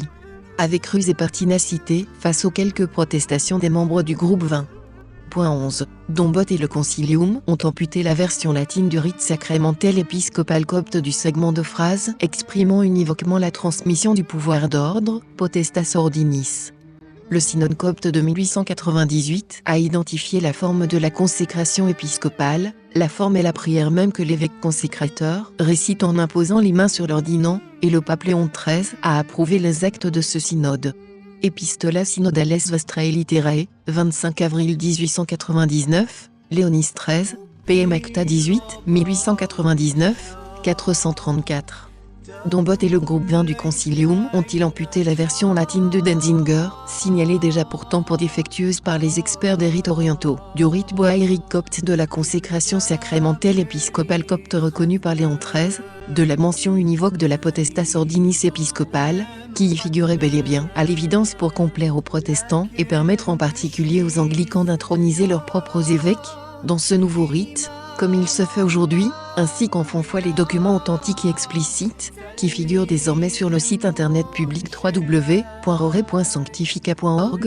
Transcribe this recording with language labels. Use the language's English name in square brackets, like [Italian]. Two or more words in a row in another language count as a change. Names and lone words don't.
[French] Avec ruse et pertinacité, face aux quelques protestations des membres du groupe 20. Point 11. Dombot et le Concilium ont amputé la version latine du rite sacramentel épiscopal copte du segment de phrase exprimant univoquement la transmission du pouvoir d'ordre, [Latin] potestas ordinis. [French] Le synode copte de 1898 a identifié la forme de la consécration épiscopale, la forme et la prière même que l'évêque consécrateur récite en imposant les mains sur l'ordinant, et le pape Léon XIII a approuvé les actes de ce synode. Epistola Synodales Vestrae Literae, 25 avril 1899, Léonis XIII, PM Acta 18, 1899, 434. Dombot et le groupe 20 du Concilium ont-ils amputé la version latine de Denzinger, signalée déjà pourtant pour défectueuse par les experts des rites orientaux, du rite boaérique copte de la consécration sacramentelle épiscopale copte reconnue par Léon XIII, de la mention univoque de la [Latin] potestas ordinis [French] épiscopale, qui y figurait bel et bien à l'évidence pour complaire aux protestants et permettre en particulier aux anglicans d'introniser leurs propres évêques, dans ce nouveau rite, comme il se fait aujourd'hui, ainsi qu'en font foi les documents authentiques et explicites, qui figurent désormais sur le site internet public www.rore.sanctifica.org?